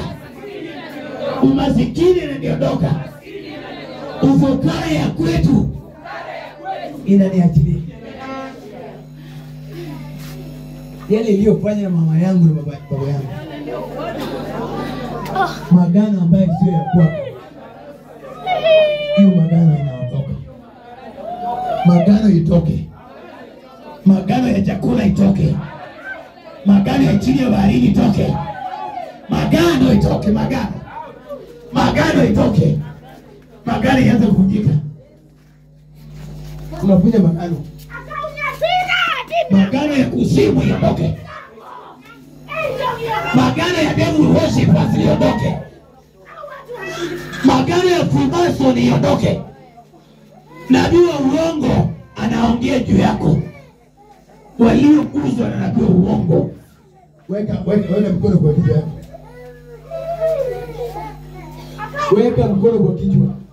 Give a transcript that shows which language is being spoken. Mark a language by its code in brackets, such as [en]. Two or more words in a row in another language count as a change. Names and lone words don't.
[sw] Umasikini inaniondoka. Ufukara ya kwetu inaniachilia. Yale iliyofanya na mama yangu na baba yangu. Magano ambayo sio ya kwako. Hiyo magano inaondoka. Magano itoke. Magano ya chakula itoke. Magano ya chini ya bahari itoke. Magano itoke, magano. Magano itoke. Magano yaanze kuvunjika. Tunavunja magano. Magano ya kuzimu iondoke. Magano ya [en] devil worship [sw] iondoke. Magano ya Freemason iondoke. Nabii wa uongo anaongea juu yako. Waliokuzwa na nabii wa uongo. Weka mkono kwa kichwa yako. Weka mkono kwa kichwa.